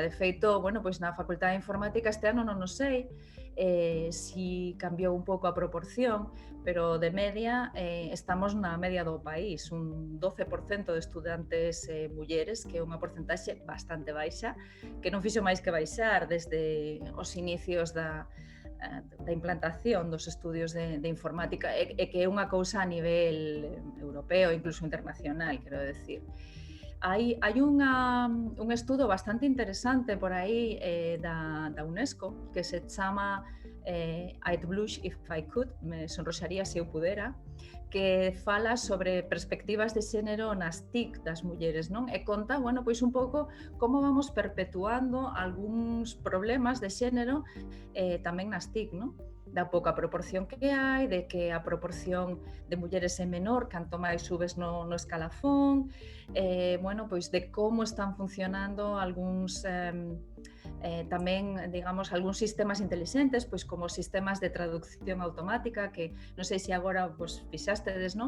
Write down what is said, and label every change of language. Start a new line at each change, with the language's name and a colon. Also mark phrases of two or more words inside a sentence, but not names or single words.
Galician: De feito, na Facultade de Informática este ano non o sei si cambiou un pouco a proporción, pero de media estamos na media do país, un 12% de estudantes mulleres, que é unha porcentaxe bastante baixa, que non fixo máis que baixar desde os inicios da implantación dos estudios de informática e que é unha cousa a nivel europeo, incluso internacional, quero decir. Hai un estudo bastante interesante por aí da UNESCO que se chama I'd blush if I could, me sonroxaría se eu pudera, que fala sobre perspectivas de xénero nas TIC das mulleres, non? E conta, un pouco como vamos perpetuando algúns problemas de xénero tamén nas TIC, non? Da pouca proporción que hai, de que a proporción de mulleres é menor canto máis subes no escalafón, de como están funcionando algúns tamén, digamos, algúns sistemas intelixentes, pois como sistemas de traducción automática, que non sei se agora fixastedes, non?